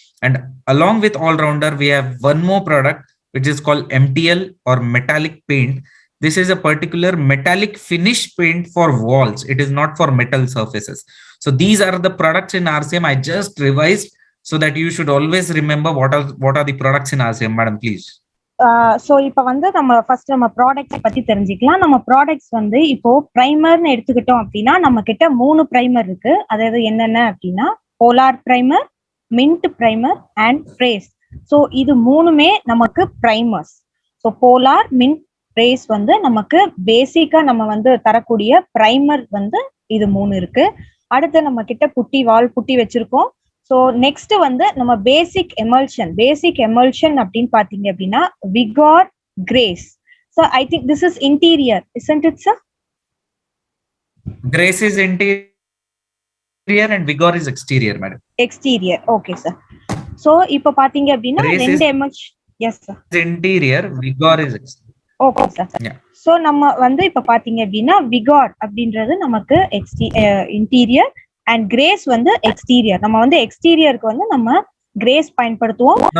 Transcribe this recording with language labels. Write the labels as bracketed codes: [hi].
[en] And along with All Rounder, we have one more product which is called MTL, or metallic paint. This is a particular metallic finish paint for walls. It is not for metal surfaces. So these are the products in RCM. I just revised so that you should always remember what are the products in RCM. Madam, please. [ta] So இப்போ வந்து நம்ம first நம்ம products பத்தி தெரிஞ்சுக்கலாம். நம்ம products வந்து இப்போ ப்ரைமர்னு எடுத்துக்கிட்டோம் அப்படின்னா நம்ம கிட்ட 3 ப்ரைமர் இருக்கு. அதாவது என்னென்ன அப்படின்னா polar primer, mint primer and trace. So இது மூணுமே நமக்கு primers. So polar, mint, trace வந்து நமக்கு பேசிக்கா நம்ம வந்து தரக்கூடிய ப்ரைமர் வந்து இது 3 இருக்கு. அடுத்து நம்ம கிட்ட புட்டி, வால் புட்டி வச்சிருக்கோம். ஸோ நெக்ஸ்ட் வந்து நம்ம பேசிக் எமல்ஷன் அப்படின்னு பாத்தீங்க அப்படின்னா Vihar, grace. [en] So I think this is interior, isn't it sir? Grace is interior and Vigor is exterior, madam. Exterior, okay sir. [ta] So இப்போ பாத்தீங்க அப்படின்னா ரெண்டு emulsion. [en] Yes sir. Interior, Vigor is exterior. Okay sir. [ta] So நம்ம வந்து இப்ப பாத்தீங்க அப்படின்னா விகார் அப்படின்றது நமக்கு இன்டீரியர் அண்ட் கிரேஸ் வந்து எக்ஸ்டீரியர். நம்ம வந்து எக்ஸ்டீரியருக்கு வந்து நம்ம கிரேஸ் பயன்படுத்துவோம்.